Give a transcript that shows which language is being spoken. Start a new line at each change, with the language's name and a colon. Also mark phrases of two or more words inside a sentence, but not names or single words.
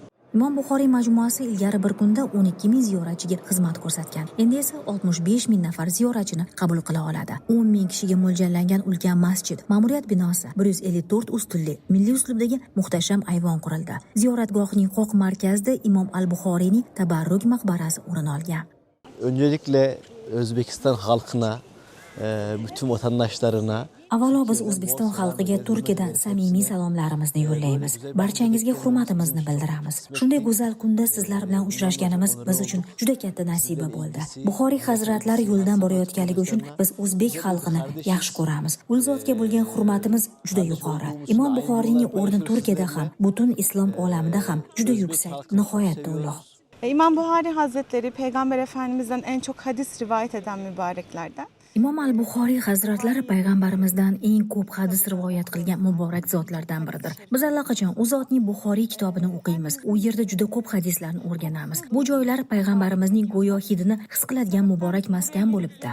Uzbek: Imom Buxoriy majmuasi ilgari bir kunda 12 ming ziyoratchiga xizmat ko'rsatgan. Endi esa 65 ming nafar ziyoratchini qabul qila oladi. 10 ming kishiga mo'ljallangan ulkan masjid, ma'muriyat binosi, 154 ustunli, milliy uslubdagi muhtasham ayvon qurildi. Ziyoratgohning qoq markazida Imom Al-Buxoriyning tabarruk maqbarasi o'rin olgan.
Turkish: Öncelikle Özbekistan halkına, bütün vatandaşlarına
Uzbek: Avvalo biz O'zbekiston xalqiga Turkiyadan samimiy salomlarimizni yo'llaymiz. Barchangizga hurmatimizni bildiramiz. Shunday go'zal kunda sizlar bilan uchrashganimiz biz uchun juda katta nasiba bo'ldi. Buxoriy hazratlari yo'ldan borayotganligi uchun biz o'zbek xalqini yaxshi ko'ramiz. Ul zotga bo'lgan hurmatimiz juda yuqori. Imom Buxoriyning o'rni Turkiyada ham, butun islom olamida ham juda yuksak, nihoyatda ulug'.
Turkish: İmam Buxoriy Hazretleri Peygamber Efendimiz'den en çok hadis rivayet eden mübareklerden.
Uzbek: Imom Al-Buxoriy hazratlari payg'ambarimizdan eng ko'p hadis rivoyat qilgan muborak zotlardan biridir. Biz allaqachon u zotning Buxoriy kitobini o'qiymiz. U yerda juda ko'p hadislarni o'rganamiz. Bu joylar payg'ambarimizning go'yo hidini his qiladigan muborak maskan bo'libdi.